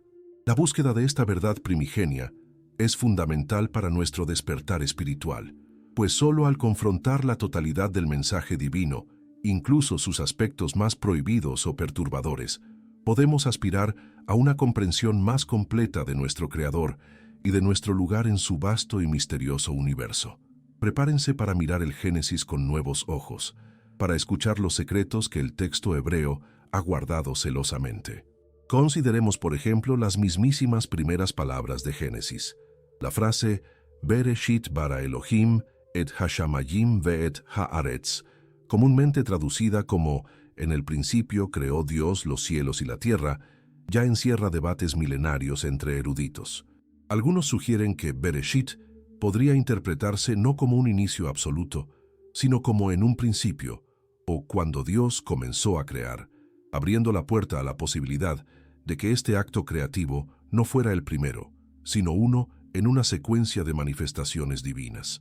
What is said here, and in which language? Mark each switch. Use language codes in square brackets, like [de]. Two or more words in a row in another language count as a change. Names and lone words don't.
[es] La búsqueda de esta verdad primigenia es fundamental para nuestro despertar espiritual, pues solo al confrontar la totalidad del mensaje divino, incluso sus aspectos más prohibidos o perturbadores, podemos aspirar a una comprensión más completa de nuestro Creador y de nuestro lugar en su vasto y misterioso universo. Prepárense para mirar el Génesis con nuevos ojos, para escuchar los secretos que el texto hebreo ha guardado celosamente. Consideremos, por ejemplo, las mismísimas primeras palabras de Génesis. La frase [he] בראשית ברא אלוהים את השמים ואת הארץ, [es] comúnmente traducida como «En el principio creó Dios los cielos y la tierra», ya encierra debates milenarios entre eruditos. Algunos sugieren que Bereshit podría interpretarse no como un inicio absoluto, sino como en un principio, o cuando Dios comenzó a crear, abriendo la puerta a la posibilidad de que este acto creativo no fuera el primero, sino uno en una secuencia de manifestaciones divinas.